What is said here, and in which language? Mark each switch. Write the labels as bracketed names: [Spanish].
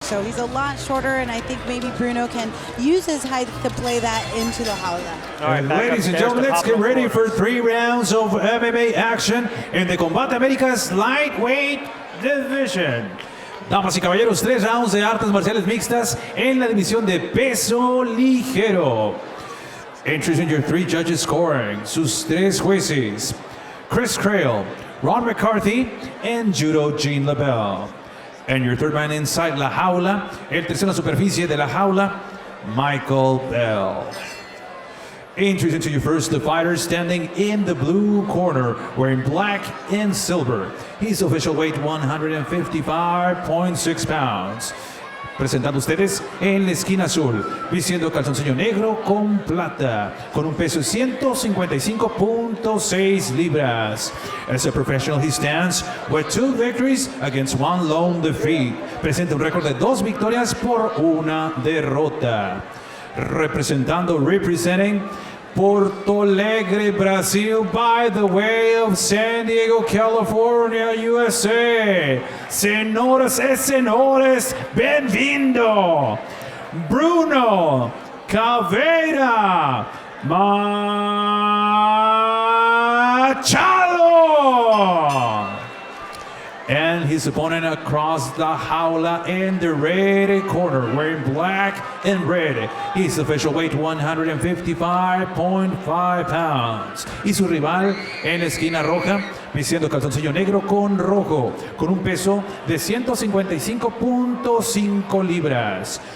[English] So he's a lot shorter, and I think maybe Bruno can use his height to play that into the jaula. All right, ladies and gentlemen, let's get ready for 3 rounds of MMA action in the Combate Americas lightweight division. [Spanish] Damas y caballeros, 3 rounds de artes marciales mixtas en la división de peso ligero. [English] Introducing your 3 judges scoring, [Spanish] sus 3 jueces, [English] Chris Crail, Ron McCarthy, and Judo Gene LaBelle. And your 3rd man inside [Spanish] la jaula, el tercero en la superficie de la jaula, [English] Michael Bell. Introducing to you first the fighter standing in the blue corner, wearing black and silver. His official weight 155.6 pounds. [Spanish] Presentando ustedes en la esquina azul, vistiendo calzoncillo negro con plata, con un peso de 155.6 libras. [English] As a professional, he stands with 2 victories against 1 lone defeat. [Spanish] Presenta un récord de 2 victorias por 1 derrota. [English] Representing Porto Alegre, Brazil, by the way of San Diego, California, USA. [Spanish] Señoras y señores, bem-vindo, Bruno Caviera Machado. [English] And his opponent across the jaula in the red corner, wearing black and red. His official weight 155.5 pounds. [Spanish] Y su rival en la esquina roja, vistiendo calzoncillo negro con rojo, con un peso de 155.5 libras.